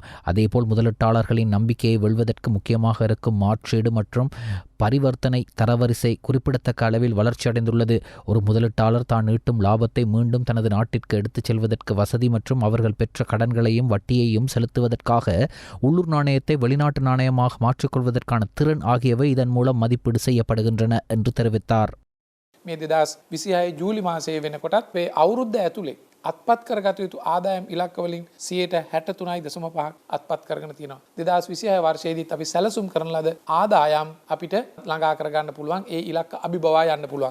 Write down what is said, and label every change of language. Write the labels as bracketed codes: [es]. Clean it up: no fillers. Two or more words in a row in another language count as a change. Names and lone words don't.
[ta] அதேபோல் முதலீட்டாளர்களின் நம்பிக்கையை வெல்வதற்கு முக்கியமாக இருக்கும் மாற்றீடு மற்றும் பரிவர்த்தனை தரவரிசை குறிப்பிடத்தக்க அளவில் வளர்ச்சியடைந்துள்ளது. ஒரு முதலீட்டாளர் தான் ஈட்டும் லாபத்தை மீண்டும் தனது நாட்டிற்கு எடுத்துச் செல்வதற்கு வசதி மற்றும் அவர்கள் பெற்ற கடன்களையும் வட்டியையும் செலுத்துவதற்காக உள்ளூர் நாணயத்தை வெளிநாட்டு நாணயமாக மாற்றிக்கொள்வதற்கான திறன் ஆகியவை இதன் மூலம் மதிப்பீடு செய்யப்படுகின்றன என்று தெரிவித்தார். [si] මේ 2026 ජූලි මාසයේ වෙනකොටත් මේ අවුරුද්ද ඇතුලේ අත්පත් කරගත යුතු ආදායම් ඉලක්කවලින් 63.5% අත්පත් කරගෙන තියෙනවා. 2026 වර්ෂයේදීත් අපි සැලසුම් කරන ලද ආදායම් අපිට ළඟා කරගන්න පුළුවන්. ඒ ඉලක්ක අභිබවා යන්න පුළුවන්.